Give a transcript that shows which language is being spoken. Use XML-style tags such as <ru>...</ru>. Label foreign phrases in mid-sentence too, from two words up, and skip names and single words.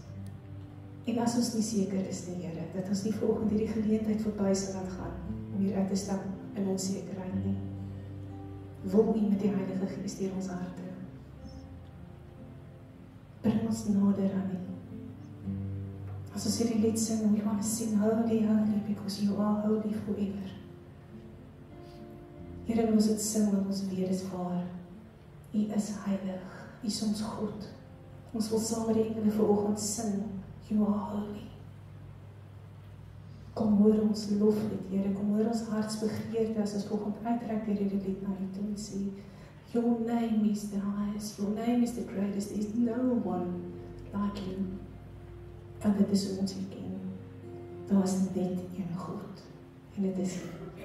<af>En as ons nie seker is nie, Here, dat ons nie vanoggend hierdie geleentheid verby sal laat gaan, om hier uit te stap in onsekerheid nie. Wil U met die Heilige Gees deur ons harte. Bring ons nader aan U. As ons hierdie lied sing,</af> <en>we want to sing holy, holy, because You are holy forever.</en> <af>Here, en ons het sing, want ons weet is waar. U is heilig, U is ons God. Ons wil saam met die engele vanoggend sing,</af> <en>You are holy.</en> <af>Kom hoor ons loflied, Here, kom hoor ons hartsbegeerte, as ons vanoggend uitreik deur hierdie lied na U toe en sê,</af> <en>Your name is the highest, Your name is the greatest, there is no one like You.</en> <af>Want dit is hoe ons U ken. Daar is net een God, en dit is U.</af>